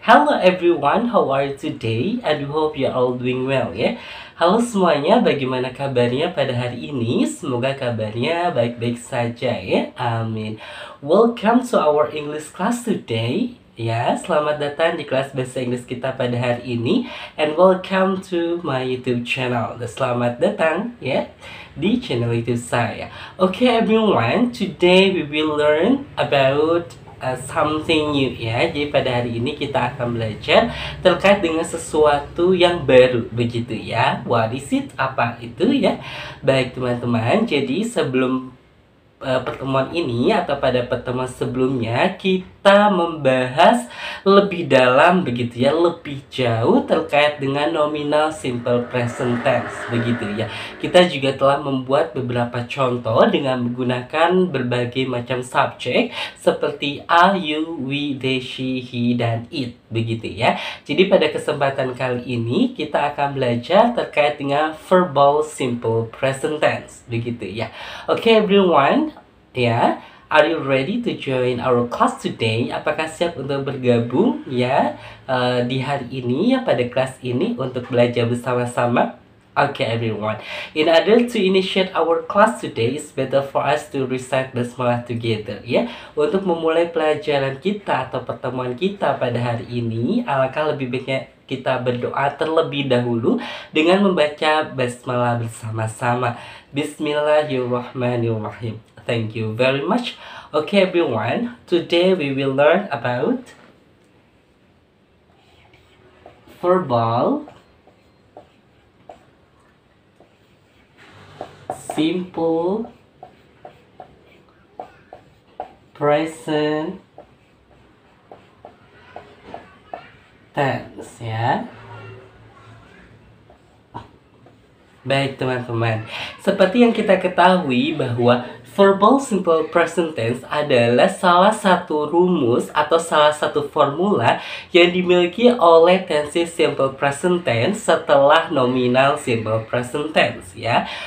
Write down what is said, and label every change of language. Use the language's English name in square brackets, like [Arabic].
[English] Hello everyone, how are you today? I do hope you are all doing well ya. [Indonesian] Halo semuanya, bagaimana kabarnya pada hari ini? Semoga kabarnya baik-baik saja ya. Amin. [English] Welcome to our English class today. [Indonesian] Ya, selamat datang di kelas bahasa Inggris kita pada hari ini. [English] And welcome to my YouTube channel. [Indonesian] Selamat datang ya di channel YouTube saya. [English] Okay everyone, today we will learn about something new ya. [Indonesian] Jadi pada hari ini kita akan belajar terkait dengan sesuatu yang baru begitu ya. [English] What is it? [Indonesian] Apa itu ya? Baik teman-teman, jadi sebelum pertemuan ini atau pada pertemuan sebelumnya kita membahas lebih dalam begitu ya, lebih jauh terkait dengan nominal simple present tense begitu ya. Kita juga telah membuat beberapa contoh dengan menggunakan berbagai macam subjek seperti I, you, we, they, she, he, dan it begitu ya. Jadi pada kesempatan kali ini kita akan belajar terkait dengan verbal simple present tense begitu ya. [English] Okay everyone, ya, are you ready to join our class today? [Indonesian] Apakah siap untuk bergabung ya di hari ini ya, pada kelas ini untuk belajar bersama-sama? [English] Okay everyone, in order to initiate our class today, it's better for us to recite basmalah together ya. [Indonesian] Untuk memulai pelajaran kita atau pertemuan kita pada hari ini, alangkah lebih baiknya kita berdoa terlebih dahulu dengan membaca basmalah bersama-sama. [English] Bismillahirrahmanirrahim. Thank you very much. Okay everyone, today we will learn about verbal simple present tense ya. [Indonesian] Baik teman-teman, seperti yang kita ketahui bahwa verbal simple present tense adalah salah satu rumus atau salah satu formula yang dimiliki oleh tenses simple present tense setelah nominal simple present tense ya.